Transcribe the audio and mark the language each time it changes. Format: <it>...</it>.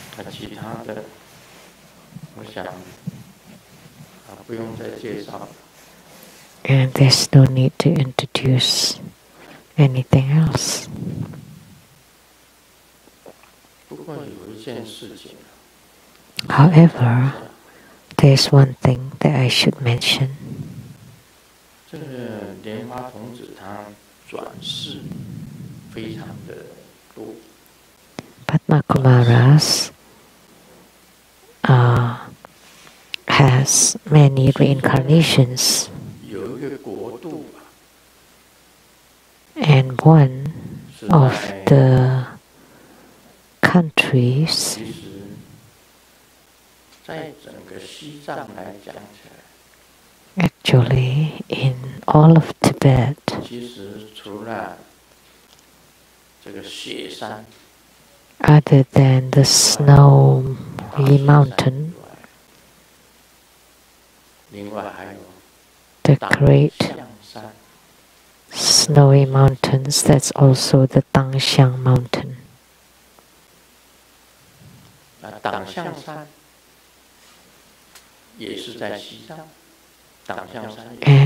<zh>其他的，我想不用再介绍。</zh> <en>And there's no need to introduce anything else.</en> <zh>不过有一件事情。</zh> <en>However, there's one thing that I should mention.</en> <zh>这个莲花童子他转世非常的多。</zh> <en>Padma Kumaras has many reincarnations.</en> <zh>有一个国度，</zh> <en>and one of the countries</en> <zh>其实在整个西藏来讲起来，</zh> <en>actually in all of Tibet,</en> <zh>其实除了这个雪山</zh> <en>other than the snowy mountain,</en> <zh>另外还有</zh> <en>the great</en> <zh>象山，</zh> <en>snowy mountains. That's also the Tangxiang mountain.</en> <zh>党象山也是在西藏，党象山也</zh>